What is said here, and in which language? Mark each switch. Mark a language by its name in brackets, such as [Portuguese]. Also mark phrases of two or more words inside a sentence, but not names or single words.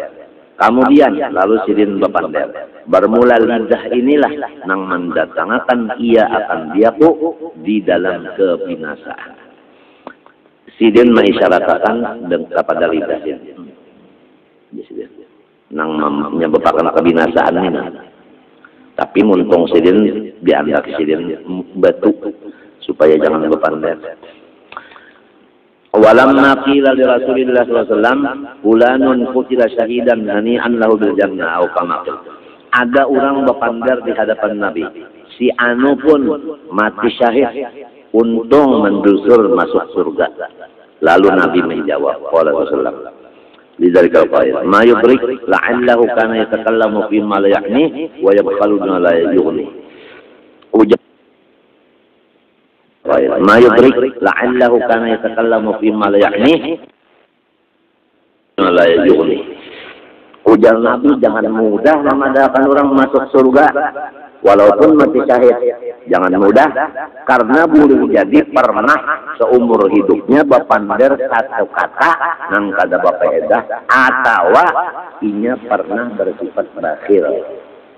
[Banjar] Kemudian lalu sidin bapander. Bermula lidah inilah nang mendatangkan ia akan diaku di dalam kebinasaan. Sidin mengisyaratkan kepada lidah nang menyebabkan kebinasaan ini. Tapi muntung sidin dianggap sidin batu supaya jangan bapander. [Arabic] ولما قيل لرسول الله صلى الله عليه وسلم فلان قتل شهيدا هنيئا له بالجنة atau kama. [Banjar] Ada orang berpandar di hadapan Nabi. Si anu pun mati syahid, untung mendusur masuk surga. Lalu Nabi menjawab, [Arabic] قال رسول الله لذلك قال ما يدريك لعله كان يتكلم فيما لا يعني ويبخل بما لا يغني. ما يدريك لعله كان يتكلم فيما لا يعني لا يغني. [Banjar] Ujar Nabi, jangan mudah memadakan orang masuk surga walaupun mati syahid. Jangan mudah karena boleh jadi pernah seumur hidupnya bapander satu kata nang kada bapaedah atau inya pernah bersifat berakhir.